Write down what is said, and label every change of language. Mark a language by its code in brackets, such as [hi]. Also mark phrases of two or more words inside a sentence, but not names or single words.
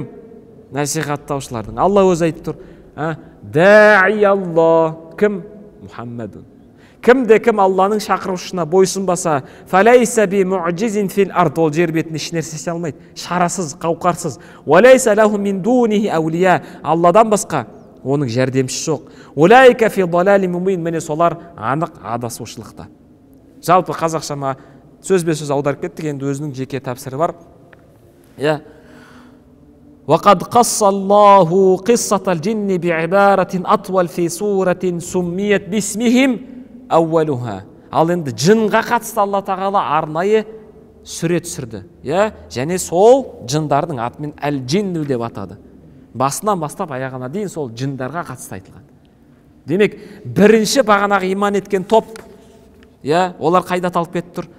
[kk] Насихаттаушылардың. Алла өзі айтып тұр. [ar] داعي الله. Кім? Мұхаммадун. [kk] Кімде кім Алланың шақырушысына бойсынбаса, [ar] فليس بمعجز في الأرض, [kk] ол жер бетінде еш нәрсе істей алмайды, шарасыз, қауқарсыз. [ar] وليس له من دونه أولياء, [kk] Алладан басқа оның жәрдемшісі жоқ. [ar] أولئك في ضلال مبين, [kk] міне солар анық адасушылықта. Жалпы қазақшама сөзбе-сөз аударып кеттік, енді өзінің жеке тәпсірі бар. [ar] وقد قص الله قصة الجن بعبارة أطول في سورة سميت باسمهم أولها. [kk] Ал енді жынға қатысты Алла тағала арнайы сүре түсірді. Және сол жындардың атымен әл-джинну деп атады. Басынан бастап аяғына дейін сол жындарға қатысты айтылған. Демек, бірінші бағанағы иман еткен топ, олар қайда талып кетіп тұр?